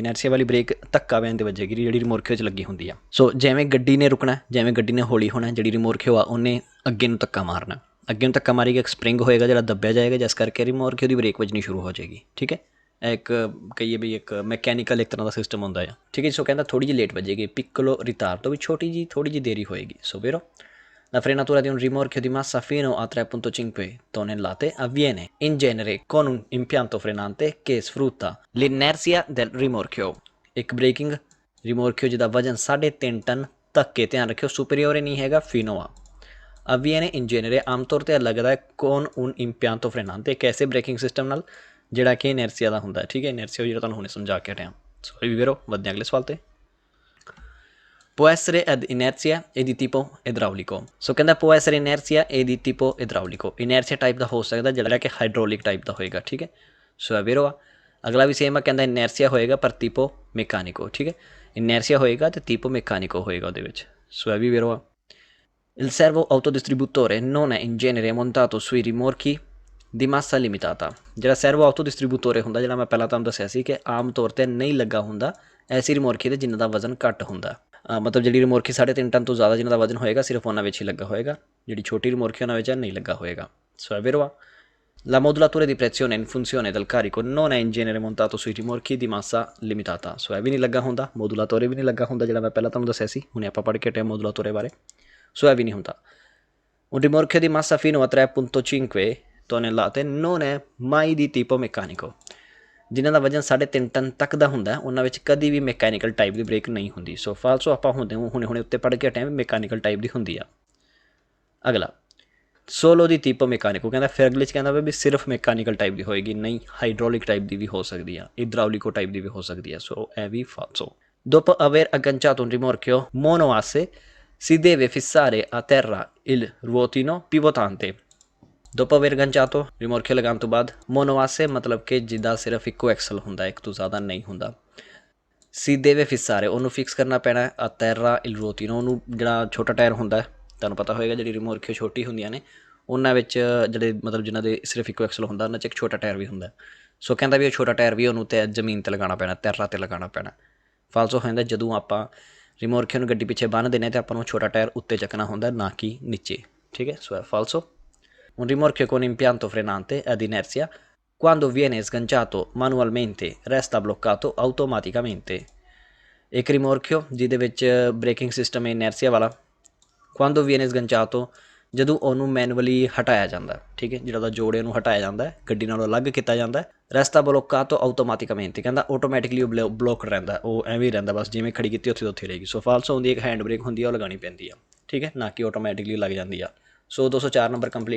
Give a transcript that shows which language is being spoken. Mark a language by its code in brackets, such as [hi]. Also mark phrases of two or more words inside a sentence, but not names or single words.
[pa] ਇਨਰਸ਼ੀਆ ਵਾਲੀ ਬ੍ਰੇਕ ਧੱਕਾ ਪੈਣ 'ਤੇ ਵੱਜੇਗੀ ਜਿਹੜੀ ਰਿਮੋਰਖਿਓ 'ਚ ਲੱਗੀ ਹੁੰਦੀ ਆ। ਸੋ ਜਿਵੇਂ ਗੱਡੀ ਨੇ ਰੁਕਣਾ, ਜਿਵੇਂ ਗੱਡੀ ਨੇ ਹੌਲੀ ਹੋਣਾ, ਜਿਹੜੀ ਰਿਮੋਰਖਿਓ ਆ ਉਹਨੇ ਅੱਗੇ ਨੂੰ ਧੱਕਾ ਮਾਰਨਾ। ਅੱਗੇ ਨੂੰ ਧੱਕਾ ਮਾਰੀ, ਇੱਕ ਸਪਰਿੰਗ ਹੋਏਗਾ ਜਿਹੜਾ ਦੱਬਿਆ ਜਾਏਗਾ, ਜਿਸ ਕਰਕੇ ਰਿਮੋਰਖਿਓ ਦੀ ਬ੍ਰੇਕ ਵੱਜਣੀ ਸ਼ੁਰੂ ਹੋ ਜਾਏਗੀ। ਠੀਕ ਹੈ, ਇੱਕ ਕਹੀਏ ਵੀ ਇੱਕ ਮੈਕੈਨੀਕਲ ਇੱਕ ਤਰ੍ਹਾਂ ਦਾ ਸਿਸਟਮ ਹੁੰਦਾ ਆ। ਠੀਕ ਹੈ, ਸੋ ਕਹਿੰਦਾ ਥੋੜ੍ਹੀ ਜਿਹੀ ਲੇਟ ਵੱਜੇਗੀ, [it] piccolo ritardo [pa] ਤੋਂ ਵੀ ਥੋੜ੍ਹੀ ਜਿਹੀ ਦੇਰੀ ਹੋਏਗੀ। [it] ਸੋ vero la frenatura di un rimorchio di massa fino a 3,5 tonnellate avviene in genere con un impianto frenante che sfrutta l'inerzia del rimorchio। [pa] ਇੱਕ ਬ੍ਰੇਕਿੰਗ ਰਿਮੋਰਖਿਓ ਜਿਹਦਾ ਵਜਨ 3.5 ਟਨ ਧੱਕੇ, ਧਿਆਨ ਰੱਖਿਓ ਸੁਪਰੀਓਰੇ ਨਹੀਂ ਹੈਗਾ, ਫੀਨੋ ਆ। [it] avviene in genere [pa] ਆਮ ਤੌਰ 'ਤੇ ਲੱਗਦਾ ਹੈ [it] con un impianto frenante, [pa] ਇੱਕ ਐਸੇ ਬ੍ਰੇਕਿੰਗ ਸਿਸਟਮ ਨਾਲ ਜਿਹੜਾ ਕਿ ਇਨਰਸ਼ੀਆ ਦਾ ਹੁੰਦਾ ਹੈ। ਠੀਕ ਹੈ, ਇਨਰਸ਼ੀਆ ਜਿਹੜਾ ਤੁਹਾਨੂੰ ਹੁਣੇ ਸਮਝਾ ਕੇ ਹਟਿਆ। ਸੋ ਇਹ ਵੀ ਵੀਰੋ ਵੱਧਦੇ ਅਗਲੇ ਸਵਾਲ 'ਤੇ। [it] Può essere ad inerzia e di tipo idraulico। [pa] ਸੋ ਕਹਿੰਦਾ [it] può essere inerzia e di tipo idraulico। [pa] ਇਨਰਸ਼ੀਆ ਟਾਈਪ ਦਾ ਹੋ ਸਕਦਾ ਜਿਹੜਾ ਕਿ ਹਾਈਡ੍ਰੋਲਿਕ ਟਾਈਪ ਦਾ ਹੋਏਗਾ। ਠੀਕ ਹੈ, ਸੋ ਇਹ ਵੀਰੋ ਆ। ਅਗਲਾ ਵੀ ਸੇਮ ਆ, ਕਹਿੰਦਾ ਇਨਰਸ਼ੀਆ ਹੋਏਗਾ ਪਰ [it] tipo meccanico। [pa] ਠੀਕ ਹੈ, ਇਨਰਸ਼ੀਆ ਹੋਏਗਾ ਅਤੇ [it] tipo meccanico [pa] ਹੋਏਗਾ ਉਹਦੇ ਵਿੱਚ। ਸੋ ਇਹ ਵੀ ਵੀਰੋ ਆ। [it] Il servo autodistributore non è in genere montato sui rimorchi di massa limitata. [pa] ਜਿਹੜਾ [it] servo auto distributore [pa] ਹੁੰਦਾ, ਜਿਹੜਾ ਮੈਂ ਪਹਿਲਾਂ ਤੁਹਾਨੂੰ ਦੱਸਿਆ ਸੀ ਕਿ ਆਮ ਤੌਰ 'ਤੇ ਨਹੀਂ ਲੱਗਾ ਹੁੰਦਾ ਐਸੀ ਰਿਮੋਰਖੀ 'ਤੇ ਜਿਨ੍ਹਾਂ ਦਾ ਵਜ਼ਨ ਘੱਟ ਹੁੰਦਾ। ਮਤਲਬ ਜਿਹੜੀ ਰਿਮੋਰਖੀ 3.5 ਟਨ ਤੋਂ ਜ਼ਿਆਦਾ ਜਿਨ੍ਹਾਂ ਦਾ ਵਜ਼ਨ ਹੋਏਗਾ ਸਿਰਫ ਉਹਨਾਂ ਵਿੱਚ ਹੀ ਲੱਗਾ ਹੋਏਗਾ, ਜਿਹੜੀ ਛੋਟੀ ਰਿਮੋਰਖੀ ਉਹਨਾਂ ਵਿੱਚ ਨਹੀਂ ਲੱਗਾ ਹੋਏਗਾ। [it] ਸੋ è vero? La modulatura di pressione in funzione del carico non è in genere montato sui rimorchi di massa limitata। [pa] ਸੋ ਇਹ ਵੀ ਨਹੀਂ ਲੱਗਾ ਹੁੰਦਾ, ਮੋਦੂਲਾਤੋਰੇ ਵੀ ਨਹੀਂ ਲੱਗਾ ਹੁੰਦਾ, ਜਿਹੜਾ ਮੈਂ ਪਹਿਲਾਂ ਤੁਹਾਨੂੰ ਦੱਸਿਆ ਸੀ, ਹੁਣੇ ਆਪਾਂ ਪੜ੍ਹ ਕੇ ਹਟੇ ਮੋਦੂਲਾਤੋਰੇ ਬਾਰੇ। ਸੋ ਇਹ ਵੀ ਨਹੀਂ ਹੁੰਦਾ। [it] Un rimorchio di massa fino a 3,5 tonnellate non è mai di tipo meccanico। [pa] ਜਿਨ੍ਹਾਂ ਦਾ ਵਜ਼ਨ 3.5 ਟਨ ਤੱਕ ਦਾ ਹੁੰਦਾ ਉਹਨਾਂ ਵਿੱਚ ਕਦੀ ਵੀ ਮੈਕੈਨੀਕਲ ਟਾਈਪ ਦੀ ਬ੍ਰੇਕ ਨਹੀਂ ਹੁੰਦੀ। ਸੋ ਫਾਲਸੋ ਆਪਾਂ ਹੁਣੇ ਉੱਤੇ ਪੜ੍ਹ ਕੇ ਹਟੇ ਵੀ ਮੈਕੈਨੀਕਲ ਟਾਈਪ ਦੀ ਹੁੰਦੀ ਆ। ਅਗਲਾ [it] solo di tipo meccanico, [pa] ਕਹਿੰਦਾ ਫਿਰ ਅਗਲੇ 'ਚ ਕਹਿੰਦਾ ਵੀ ਸਿਰਫ ਮੈਕੈਨੀਕਲ ਟਾਈਪ ਦੀ ਹੋਏਗੀ, ਨਹੀਂ ਹਾਈਡ੍ਰੋਲਿਕ ਟਾਈਪ ਦੀ ਵੀ ਹੋ ਸਕਦੀ ਆ, ਇਡਰਾਉਲਿਕੋ ਟਾਈਪ ਦੀ ਵੀ ਹੋ ਸਕਦੀ ਆ। ਸੋ ਇਹ ਵੀ ਫਾਲਸੋ। [it] Dopo aver agganciato un rimorchio monoasse si deve fissare a terra il ruotino pivotante। dopo aver agganciato [pa] ਰਿਮੋਰਖਿਓ ਲਗਾਉਣ ਤੋਂ ਬਾਅਦ ਮੋਨੋਆਸੇ ਮਤਲਬ ਕਿ ਜਿੱਦਾਂ ਸਿਰਫ ਇੱਕੋ ਐਕਸਲ ਹੁੰਦਾ, ਇੱਕ ਤੋਂ ਜ਼ਿਆਦਾ ਨਹੀਂ ਹੁੰਦਾ। [it] si deve fissare [pa] ਉਹਨੂੰ ਫਿਕਸ ਕਰਨਾ ਪੈਣਾ। [it] a terra il ruotino [pa] ਉਹਨੂੰ ਜਿਹੜਾ ਛੋਟਾ ਟਾਇਰ ਹੁੰਦਾ ਤੁਹਾਨੂੰ ਪਤਾ ਹੋਏਗਾ, ਜਿਹੜੀ ਰਿਮੋਰਖਿਓ ਛੋਟੀ ਹੁੰਦੀਆਂ ਨੇ ਉਹਨਾਂ ਵਿੱਚ ਜਿਹੜੇ ਮਤਲਬ ਜਿਨ੍ਹਾਂ ਦੇ ਸਿਰਫ ਇੱਕੋ ਐਕਸਲ ਹੁੰਦਾ ਉਹਨਾਂ 'ਚ ਇੱਕ ਛੋਟਾ ਟਾਇਰ ਵੀ ਹੁੰਦਾ। ਸੋ ਕਹਿੰਦਾ ਵੀ ਉਹ ਛੋਟਾ ਟਾਇਰ ਵੀ ਉਹਨੂੰ ਤੇ ਜ਼ਮੀਨ 'ਤੇ ਲਗਾਉਣਾ ਪੈਣਾ, ਤੈਰਾ 'ਤੇ ਲਗਾਉਣਾ ਪੈਣਾ। ਫਾਲਸੋ ਹੋ ਜਾਂਦਾ ਜਦੋਂ ਆਪਾਂ ਰਿਮੋਰਖਿਓ ਨੂੰ ਗੱਡੀ ਪਿੱਛੇ ਬੰਨ੍ਹ ਦਿੰਦੇ ਤਾਂ ਆਪਾਂ ਨੂੰ ਛੋਟਾ ਟਾਇਰ ਉੱਤੇ ਚੱਕਣਾ ਹੁੰਦਾ, ਨਾ ਕਿ ਨੀਚੇ। ਠੀਕ ਹੈ, ਸੋ ਹੈ ਫਾਲਸੋ। [it] Un rimorchio con impianto frenante ad inerzia, quando viene sganciato manualmente, resta bloccato automaticamente। [pa] ਇੱਕ ਰਿਮੋਰਖਿਓ ਜਿਹਦੇ ਵਿੱਚ ਬ੍ਰੇਕਿੰਗ ਸਿਸਟਮ ਹੈ ਇਨਰਸ਼ੀਆ ਵਾਲਾ, [it] quando viene sganciato [pa] ਜਦੋਂ ਉਹਨੂੰ ਮੈਨੂਅਲੀ ਹਟਾਇਆ ਜਾਂਦਾ। ਠੀਕ ਹੈ, ਜਿਹੜਾ ਉਹਦਾ ਜੋੜੇ ਨੂੰ ਹਟਾਇਆ ਜਾਂਦਾ, ਗੱਡੀ ਨਾਲੋਂ ਅਲੱਗ ਕੀਤਾ ਜਾਂਦਾ। [it] resta bloccato automaticamente, [pa] ਕਹਿੰਦਾ ਆਟੋਮੈਟਿਕਲੀ ਉਹ ਬਲੋਕ ਰਹਿੰਦਾ, ਉਹ ਐਵੇਂ ਹੀ ਰਹਿੰਦਾ, ਬਸ ਜਿਵੇਂ ਖੜੀ ਕੀਤੀ ਉੱਥੇ ਉੱਥੇ ਰਹੇਗੀ। ਸੋ ਫਾਲਸੋ ਹੁੰਦੀ ਇੱਕ ਹੈਂਡ ਬ੍ਰੇਕ ਹੁੰਦੀ ਆ, ਉਹ ਲਗਾਉਣੀ ਪੈਂਦੀ ਆ। ਠੀਕ ਹੈ, ਨਾ ਕਿ ਆਟੋਮੈਟਿਕਲੀ ਲੱਗ ਜਾਂਦੀ ਆ। ਸੋ 204 ਨੰਬਰ ਕੰਪਲੀਟ।